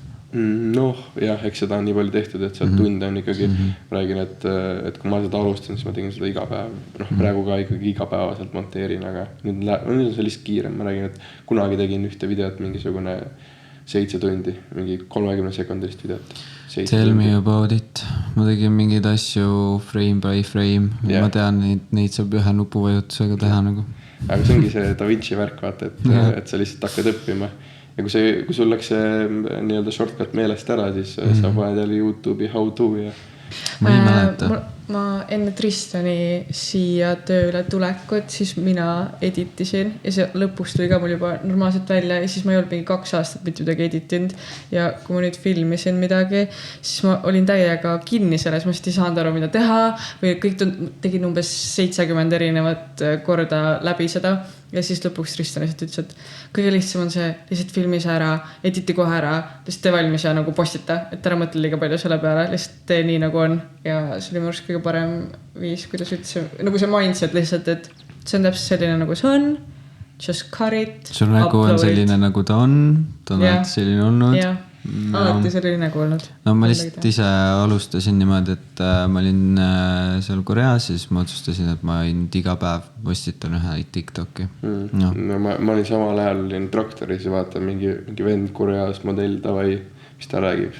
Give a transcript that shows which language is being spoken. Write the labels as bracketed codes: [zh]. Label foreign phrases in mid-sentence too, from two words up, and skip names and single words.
[et] Noh, jah, eks seda on nii palju tehtud, et seal tunde on ikkagi, ma räägin, et kui ma seda alustan, siis ma tegin seda iga päev. Praegu ka ikkagi igapäevaselt monteerin, aga nüüd on see lihtsalt kiirem. Ma räägin, et kunagi tegin ühte videot mingisugune 7 tundi, mingi 30 sekundilist videot. [en] Tell me about it. [et] Ma tegin mingeid asju [en] frame by frame. Yeah. [et] Ma tean, neid saab ühe nupuvajutusega teha nagu. Aga see ongi see Da Vinci värk, vaata, et sa lihtsalt hakkad õppima. Ja kui sul läks see nii-öelda shortcut meelest ära, siis sa paned jälle YouTube'i [en] how to [et] ja... Ma ei mäleta. Ma enne Tristani siia tööle tulekut, siis mina editisin ja see lõpus tuli ka mul juba normaalselt välja ja siis ma ei olnud mingi 2 aastat mitte midagi editinud ja kui ma nüüd filmisin midagi, siis ma olin täiega kinni selles, ma ei saanud aru, mida teha või kõik tegin umbes 70 erinevat korda läbi seda ja siis lõpuks Tristan lihtsalt ütles, et kõige lihtsam on see lihtsalt filmi see ära, editi kohe ära, lihtsalt tee valmis ja nagu postita, et ära mõtle liiga palju selle peale, lihtsalt tee nii nagu on ja see oli minu arust kõige parem viis, kuidas üldse, nagu see mindset lihtsalt, et see on täpselt selline nagu see on, [en] just cut it, [et] sul nägu on selline nagu ta on alati selline olnud. Jah, alati selline nägu olnud. No ma lihtsalt ise alustasin niimoodi, et ma olin seal Koreas, siis ma otsustasin, et ma iga päev postitan ühe TikToki. No, ma olin samal ajal olin traktoris ja vaatan mingi vend Koreas modell davai, mis ta räägib.